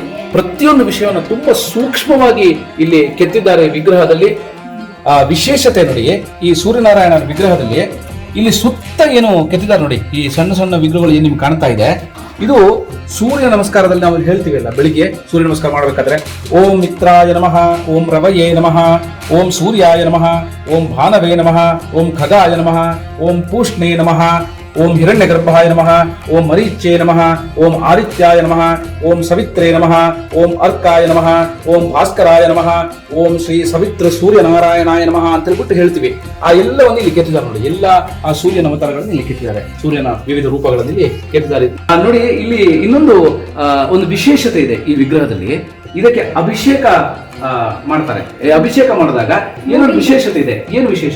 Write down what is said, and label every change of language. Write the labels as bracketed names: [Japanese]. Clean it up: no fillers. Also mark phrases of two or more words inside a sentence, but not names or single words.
[Kannada] ಪ್ರತಿಯೊಂದು ವಿಷಯವನ್ನು ತುಂಬಾ ಸೂಕ್ಷ್ಮವಾಗಿ ಇಲ್ಲಿ ಕೆತ್ತಿದ್ದಾರೆ ವಿಗ್ರಹದಲ್ಲಿ. ವಿಶೇಷತೆ ನೋಡಿ, ಈ ಸೂರ್ಯನಾರಾಯಣ ವಿಗ್ರಹದಲ್ಲಿ ಇಲ್ಲಿ ಸುತ್ತ ಕೆತ್ತಿದ್ದಾರೆ ನೋಡಿ. ಈ ಸಣ್ಣ ಸಣ್ಣ ವಿಗ್ರಹಗಳು ಏನು ನಿಮ್ಗೆ ಕಾಣ್ತಾ ಇದೆ, ಇದು ಸೂರ್ಯ ನಮಸ್ಕಾರದಲ್ಲಿ ನಾವು ಹೇಳ್ತೀವಲ್ಲ, ಬೆಳಿಗ್ಗೆ ಸೂರ್ಯ ನಮಸ್ಕಾರ ಮಾಡಬೇಕಾದ್ರೆ [Sanskrit] ಓಂ ಮಿತ್ರಾಯ ನಮಃ, ಓಂ ರವಯೇ ನಮಃ, ಓಂ ಸೂರ್ಯಾಯ ನಮಃ, ಓಂ ಭಾನವೇ ನಮಃ, ಓಂ ಖಗಾಯ ನಮಃ, ಓಂ ಪೂಷ್ಣೇ ನಮಃ, ಓಂ ಹಿರಣ್ಯಗರ್ಭಾಯ ನಮಃ, ಓಂ ಮರೀಚ್ಯೇ ನಮಃ, ಓಂ ಆದಿತ್ಯಾಯ ನಮಃ, ಓಂ ಸವಿತ್ರೇ ನಮಃ, ಓಂ ಅರ್ಕಾಯ ನಮಃ, ಓಂ ಭಾಸ್ಕರಾಯ ನಮಃ, ಓಂ ಶ್ರೀ ಸವಿತ್ರ ಸೂರ್ಯನಾರಾಯಣಾಯ ನಮಃ [Kannada] ಅಂತ ಹೇಳ್ಬಿಟ್ಟು ಹೇಳ್ತೀವಿ. ಆ ಎಲ್ಲವನ್ನು ಇಲ್ಲಿ ಕೆತ್ತಿದ್ದಾರೆ ನೋಡಿ. ಎಲ್ಲ ಆ ಸೂರ್ಯನ ಅವತಾರಗಳನ್ನು ಇಲ್ಲಿ ಕೆತ್ತಿದ್ದಾರೆ, ಸೂರ್ಯನ ವಿವಿಧ ರೂಪಗಳಲ್ಲಿ ಇಲ್ಲಿ ಕೆತ್ತಿದ್ದಾರೆ. ನೋಡಿ, ಇಲ್ಲಿ ಇನ್ನೊಂದು ಒಂದು ವಿಶೇಷತೆ ಇದೆ ಈ ವಿಗ್ರಹದಲ್ಲಿ. ಇದಕ್ಕೆ ಅಭಿಷೇಕ ಮಾಡ್ತಾರೆ. ಅಭಿಷೇಕ ಮಾಡಿದಾಗ ಏನೊಂದು ವಿಶೇಷತೆ ಇದೆ. ಏನು ವಿಶೇಷ?